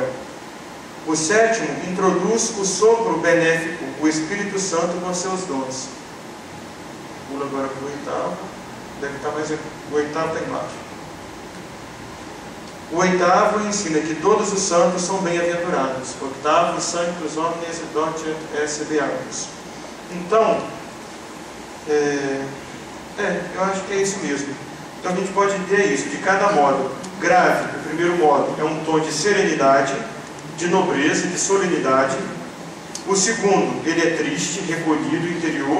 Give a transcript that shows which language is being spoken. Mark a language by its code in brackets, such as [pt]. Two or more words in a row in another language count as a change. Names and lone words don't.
[pt] O sétimo introduz o sopro benéfico, o Espírito Santo com seus dons. Pula agora para o oitavo. Deve estar mais... O oitavo está embaixo. O oitavo ensina que todos os santos são bem-aventurados. [la] Octavo, sanctus omnes docet esse beatus. [pt] Então, eu acho que é isso mesmo. Então a gente pode ter isso, de cada modo. Grave, o primeiro modo, é um tom de serenidade, de nobreza, de solenidade. O segundo, ele é triste, recolhido, interior.